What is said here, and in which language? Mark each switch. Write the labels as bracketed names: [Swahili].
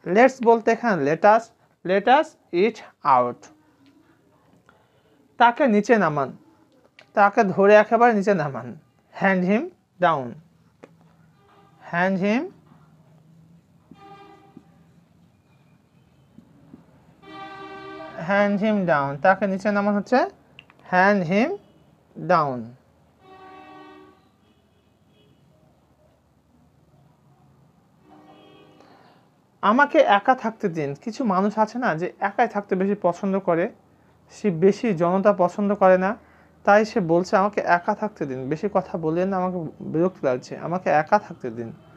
[English] Let's [Bangla] বলতে এখানে [English] let us eat out. [Bangla] তাকে নিচে নামান, তাকে ধরে একেবারে নিচে নামান। [English] hand him down, hand him down. [Bangla] তাকে নিচে নামান হচ্ছে [English] hand him down. [Bangla] আমাকে একা থাকতে দিন। কিছু মানুষ আছে না যে একাই থাকতে বেশি পছন্দ করে, সে বেশি জনতা পছন্দ করে না, তাই সে বলছে আমাকে একা থাকতে দিন, বেশি কথা বললেন না, আমাকে বিরক্ত লাগছে, আমাকে একা থাকতে দিন।